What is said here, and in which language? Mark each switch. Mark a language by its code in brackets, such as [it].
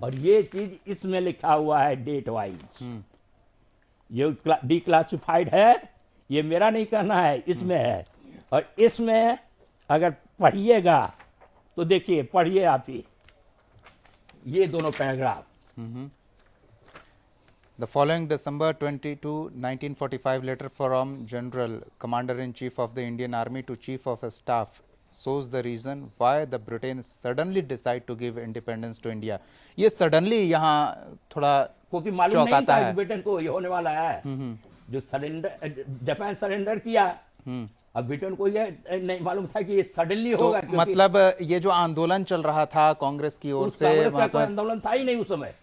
[hi] और ये चीज इसमें लिखा हुआ है डेट वाइज। ये डिक्लासिफाइड है, ये मेरा नहीं कहना है, इसमें है। और इसमें अगर पढ़िएगा तो देखिए, पढ़िए आप ही ये दोनों paragraph. [en] The following December 22, 1945 letter from General Commander-in-Chief of the Indian Army to Chief of Staff shows the reason why the Britain suddenly decide to give independence to India. [hi] ये suddenly यहाँ थोड़ा क्योंकि मालूम नहीं था ब्रिटेन को ये होने वाला है। जो सरेंडर जापान सरेंडर किया, अब ब्रिटेन को ये नहीं मालूम था कि ये सडनली होगा। मतलब ये जो आंदोलन चल रहा था कांग्रेस की ओर से, वहां पर आंदोलन था ही नहीं उस समय।